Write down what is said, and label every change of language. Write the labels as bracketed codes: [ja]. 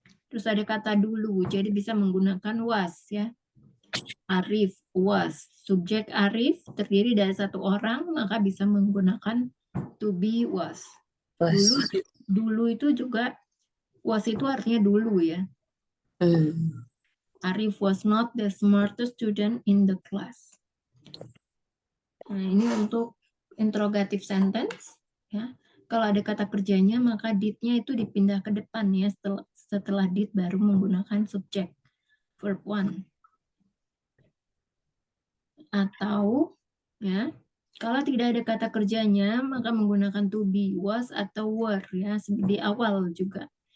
[id] Terus ada kata dulu, jadi bisa menggunakan was ya. Arif, was. Subjek Arif terdiri dari satu orang, maka bisa menggunakan to be was. Dulu, Was. dulu itu juga was itu artinya dulu ya. [en] Arif was not the smartest student in the class. [id] Nah, ini untuk interrogative sentence ya. Kalau ada kata kerjanya maka did-nya itu dipindah ke depan ya, setelah did baru menggunakan subjek verb one. Atau ya, kalau tidak ada kata kerjanya maka menggunakan to be, was atau were ya, di awal juga.